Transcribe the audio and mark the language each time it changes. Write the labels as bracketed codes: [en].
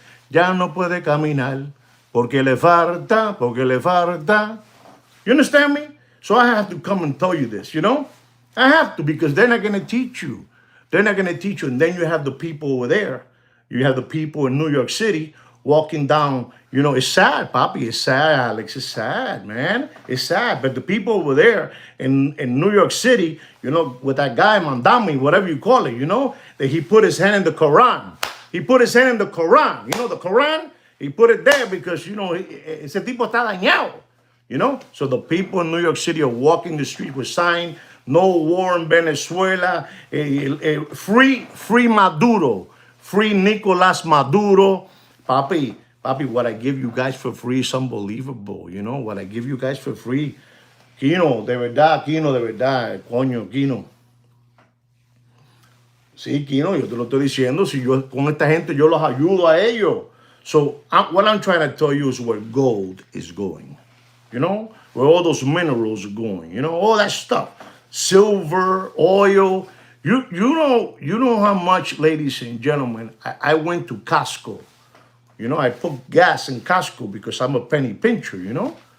[es] ya no puede caminar, porque le falta, porque le falta. [en] You understand me? So I have to come and tell you this, you know? I have to, because they're not going to teach you. They're not going to teach you. And then you have the people over there. You have the people in New York City walking down. You know, it's sad, Papi. It's sad, Alex. It's sad, man. It's sad. But the people over there in New York City, you know, with that guy, Mandami, whatever you call it, you know, that he put his hand in the Quran. He put his hand in the Quran. You know, the Quran, he put it there because, you know, [es] ese tipo está dañado. [en] You know, so the people in New York City are walking the street with sign, no war in Venezuela, free Maduro, free Nicolás Maduro. Papi, what I give you guys for free is unbelievable. You know, what I give you guys for free. [es] Kino, de verdad, coño, Kino. Sí, Kino, yo te lo estoy diciendo. Si yo con esta gente yo los ayudo a ellos. [en] So what I'm trying to tell you is where gold is going. You know, where all those minerals are going, you know, all that stuff, silver, oil. You know how much, ladies and gentlemen, I went to Costco. You know, I put gas in Costco because I'm a penny pincher, you know.